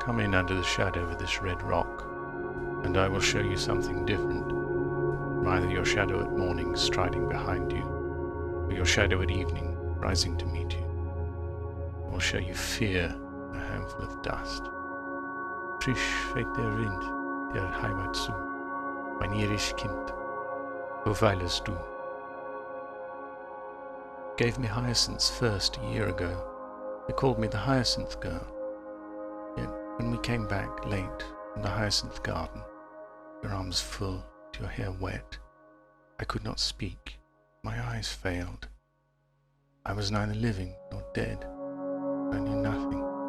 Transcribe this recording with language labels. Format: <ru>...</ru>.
<en>Come in under the shadow of this red rock, and I will show you something different, from either your shadow at morning striding behind you, or your shadow at evening rising to meet you. I will show you fear, a handful of dust.</en> <de>Frisch weht der Wind der Heimat zu, mein irisch Kind, wo weilest du?</de> <en>Gave me hyacinths first a year ago. They called me the Hyacinth Girl. Yet when we came back late from the hyacinth garden, your arms full, your hair wet, I could not speak. My eyes failed. I was neither living nor dead. I knew nothing.</en>